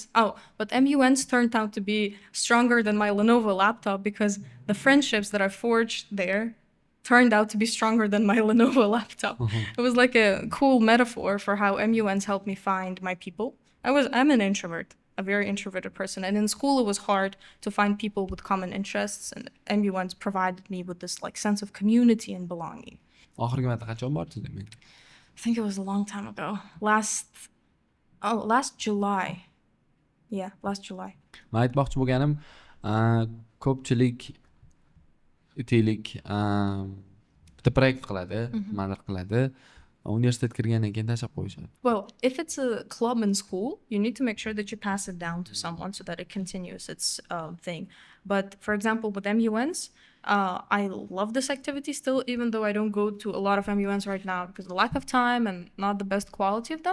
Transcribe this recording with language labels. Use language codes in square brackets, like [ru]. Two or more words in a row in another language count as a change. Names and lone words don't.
[en] Oh, but MU1s turned out to be stronger than my Lenovo laptop because the friendships that I forged there turned out to be stronger than my Lenovo laptop. It was like a cool metaphor for how MU1s helped me find my people. I'm an introvert, a very introverted person. And in school, it was hard to find people with common interests. And MU1s provided me with this like sense of community and belonging. [uz] Oxirgi marta qachon bordingiz demak? [en] I think it was a long time ago. Last July. Yeah, last July. [uz] Men aytmoqchi bo'lganim, ko'pchilik itiylik bitta proyekt qiladi, nimadir qiladi. Universitetga kirgandan keyin tashlab qo'yishadi. [en] Well, if it's a club in school, you need to make sure that you pass it down to someone so that it continues its thing. But for example, with MUNs, I love this activity still, even though I don't go to a lot of MUNs right now because of the lack of time and not the best quality of them.